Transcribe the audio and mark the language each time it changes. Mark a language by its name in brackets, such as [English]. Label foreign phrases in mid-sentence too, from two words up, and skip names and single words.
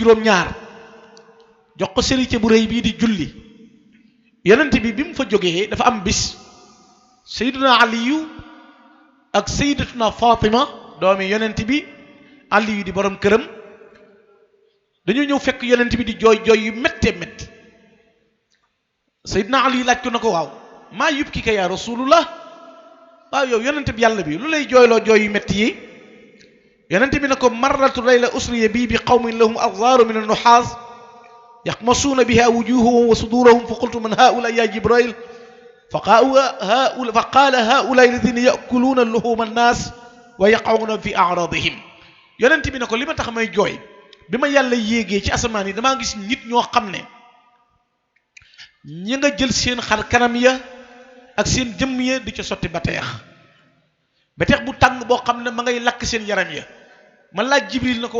[Wolof] juróom-ñaar jox ko sëriñ bu rëy bii di julli yonent bi mu fa jógee dafa am bis sayyiduna aliyu ak sayyidatuna fatima doomi yonent bi aliyu di borom këram dañoo ñëw fekk yonent bi di jooy yu méttee métti sayyiduna aliyu laaj ko na ko waaw [Arabic] ما يبكيك يا رسول الله [Wolof] waaw yow yonent bi yàlla bi lu lay jooyloo jooy yu métti yi yonent bi ne ko [Arabic] مررت ليلة أسري بي بقوم لهم أظفار من النحاس يخمشون بها وجوههم وصدورهم فقلت من هؤلاء يا جبريل فقال هؤلاء الذين يأكلون لحوم الناس ويقعون في أعراضهم [Wolof] yonent bi ne ko li ma tax may jooy bi ma yàlla yéegee ci asamaan yi damaa gis nit ñoo xam ne ñi nga jël seen xar kanam ya ak seen jëmm ya di ca sotti bateex bu tàng boo xam ne ma ngay lakk seen yaram ya man laaj jibril na ko